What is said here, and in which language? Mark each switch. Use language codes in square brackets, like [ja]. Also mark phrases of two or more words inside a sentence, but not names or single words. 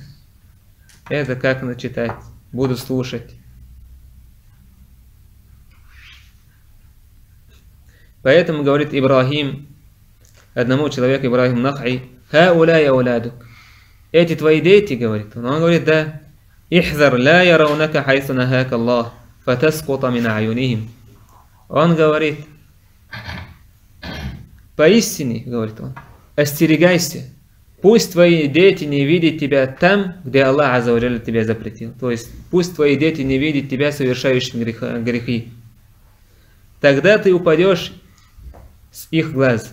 [ru] Это как начитать, будут слушать. Поэтому говорит Ибрахим, одному человеку Ибрахим Нахай, [ar] «هؤلاء أولادك». [ru] Эти твои дети, говорит он. Он говорит, да. [ar] «احذر لا يرونك حيث نهاك الله فتسقط من أعينهم». [ru] Он говорит, поистине, говорит он, остерегайся. Пусть твои дети не видят тебя там, где Аллах [ar] عز وجل [ru] тебя запретил. То есть, пусть твои дети не видят тебя совершающим грехи. Тогда ты упадешь с их глаз.